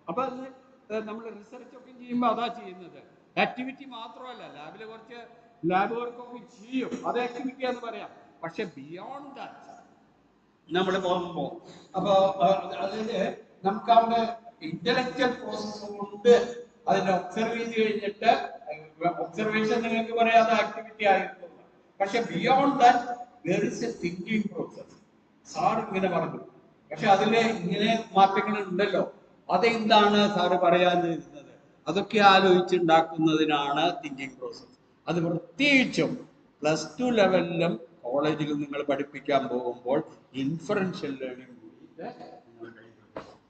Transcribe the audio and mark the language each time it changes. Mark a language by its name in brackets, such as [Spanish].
[Malayalam] അപ്പൊ അത് നമ്മൾ റിസർച്ച് ഒക്കെ ചെയ്യുമ്പോൾ അതാ ചെയ്യുന്നത്. ആക്ടിവിറ്റി മാത്രമല്ല, ലാബിൽ കുറച്ച് ലാബ് വർക്കൊക്കെ ചെയ്യും, അത് ആക്ടിവിറ്റി എന്ന് പറയാം. പക്ഷെ [English] beyond that [Malayalam] നമ്മൾ പോകുമ്പോ അപ്പൊ അതിന് നമുക്ക് അവിടെ ഇന്റലക്ച്വൽ പ്രോസസ് കൊണ്ട് അതിനെ ഒബ്സർവ് ചെയ്ത് കഴിഞ്ഞിട്ട് ഒബ്സർവേഷൻ നിങ്ങൾക്ക് പറയാം അത് ആക്ടിവിറ്റി ആയിരുന്നു. പക്ഷെ [English] Beyond that there is a thinking process. [Malayalam] Sir ഇങ്ങനെ പറഞ്ഞു, പക്ഷെ അതില് ഇങ്ങനെ മാറ്റങ്ങൾ ഉണ്ടല്ലോ, അതെന്താണ് സാറ് പറയാതിരുന്നത്? അതൊക്കെ ആലോചിച്ചുണ്ടാക്കുന്നതിനാണ് തിങ്കിങ് പ്രോസസ്. അത് പ്രത്യേകിച്ചും +2 ലെവലിലും കോളേജിലും നിങ്ങൾ പഠിപ്പിക്കാൻ പോകുമ്പോൾ ഇൻഫറൻഷ്യൽ ലേണിംഗ് കൂടിയിട്ട് നിങ്ങൾ കഴിക്കും.